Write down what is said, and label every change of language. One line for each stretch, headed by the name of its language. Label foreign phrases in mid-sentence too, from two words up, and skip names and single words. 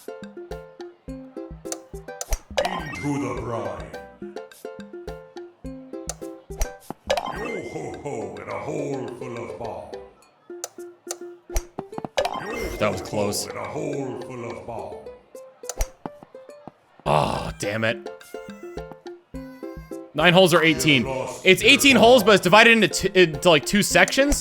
English: Into the brine. Yo ho ho and a hole full of ball. That was close. And a hole full of ball. Oh, damn it. 9 holes are 18. It's 18 holes, but it's divided into like 2 sections.